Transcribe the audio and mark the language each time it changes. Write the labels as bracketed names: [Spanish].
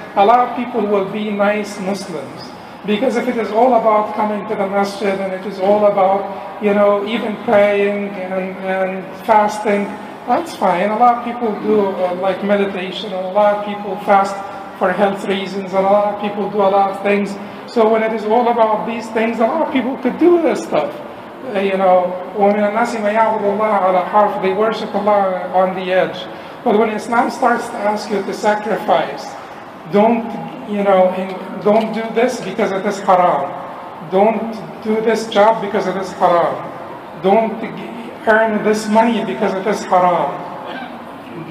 [English] A lot of people will be nice Muslims, because if it is all about coming to the masjid, and it is all about even praying and fasting, that's fine. A lot of people do like meditation, and a lot of people fast for health reasons, and a lot of people do a lot of things. So when it is all about these things, a lot of people could do this stuff. [Arabic] وَمِنَ النَّاسِ مَنْ يَعْبُدُ اللَّهَ عَلَى حَرْفٍ, [English] they worship Allah on the edge. But when Islam starts to ask you to sacrifice, don't do this because it is haram. Don't do this job because it is haram. Don't earn this money because it is haram.